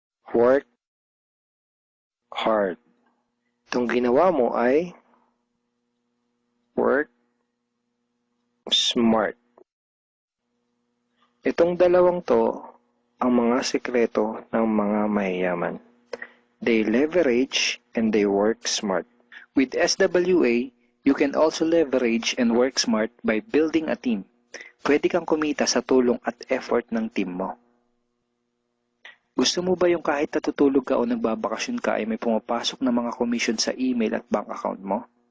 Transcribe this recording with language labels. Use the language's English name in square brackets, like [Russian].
[English] work hard. [Filipino] Itong ginawa mo ay work smart. Itong dalawang to ang mga sekreto ng mga mayayaman. [English] They leverage and they work smart. With SWA, you can also leverage and work smart by building a team. [Filipino] Pwede kang kumita sa tulong at effort ng team mo. Gusto mo ba yung kahit natutulog ka o nagbabakasyon ka ay may pumapasok na mga commission sa email at bank account mo?